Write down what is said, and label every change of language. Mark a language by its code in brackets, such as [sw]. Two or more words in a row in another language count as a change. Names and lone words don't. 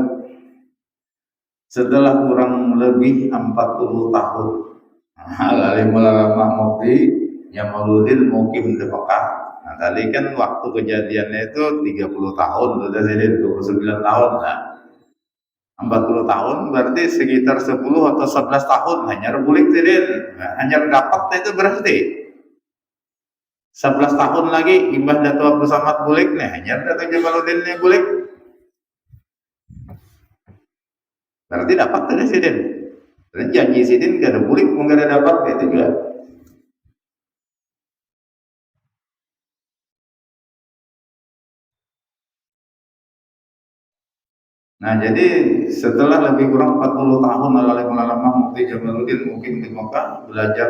[bjn] Setelah kurang lebih 40 tahun alim ulama Mufti Jamaluddin mukim di Mekah. Nah tadi kan waktu kejadiannya itu 30 tahun sudah jadi 29 tahun lah 40 tahun berarti sekitar 10 atau 11 tahun hanya bulik sidin nah, hanya dapat itu berarti 11 tahun lagi imbah Datu Abdul Samad bulik nih hanya Datu Jamaluddin nih bulik berarti dapat dari sidin. Dan janji sidin gak ada bulik, gak ada dapat itu juga. Nah jadi setelah lebih kurang 40 tahun alim ulama Mufti Jamaluddin mungkin di Mekah belajar